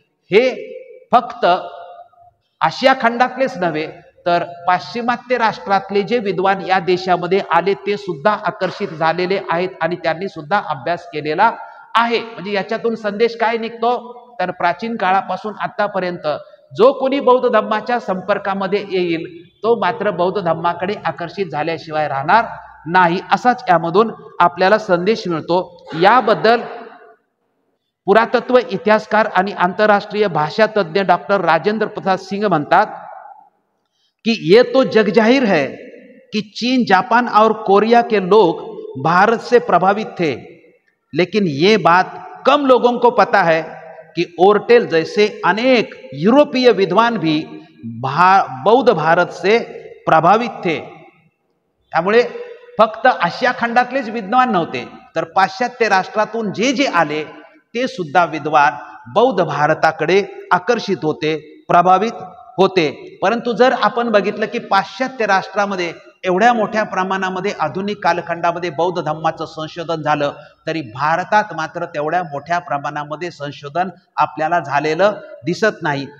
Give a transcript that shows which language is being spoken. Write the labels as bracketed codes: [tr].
[mr] हे फक्त आशिया खंडातलेच नव्हे तर पाश्चिमात्य राष्ट्रातले जे विद्वान या देशामध्ये आले ते सुद्धा आकर्षित झालेले आहेत आणि त्यांनी सुद्धा अभ्यास केलेला आहे. म्हणजे याच्यातून संदेश काय निघतो तर प्राचीन काळापासून आतापर्यंत जो कोणी बौद्ध धम्माच्या संपर्कामध्ये येईल तो मात्र बौद्ध धम्माकडे आकर्षित झाल्याशिवाय राहणार नाही, असाच यामधून आपल्याला संदेश मिळतो. याबद्दल पुरातत्व इतिहासकार आणि आंतरराष्ट्रीय भाषा तज्ञ डॉक्टर राजेंद्र प्रसाद सिंह म्हणतात कि [hi] ये तो जग जाहिर है कि चीन, जापान और कोरिया के लोग भारत से प्रभावित थे, लेकिन ये बात कम लोगों को पता है कि ओर्टेल जैसे अनेक यूरोपीय विद्वान भी बौद्ध भारत से प्रभावित थे. [mr] त्यामुळे फक्त आशिया खंडातलेच विद्वान नव्हते तर पाश्चात्य राष्ट्रातून जे जे आले ते सुद्धा विद्वान बौद्ध भारताकडे आकर्षित होते, प्रभावित होते. परंतु जर आपण बघितलं की पाश्चात्य राष्ट्रामध्ये एवढ्या मोठ्या प्रमाणामध्ये आधुनिक कालखंडामध्ये बौद्ध धम्माचं संशोधन झालं तरी भारतात मात्र तेवढ्या मोठ्या प्रमाणामध्ये संशोधन आपल्याला झालेलं दिसत नाही.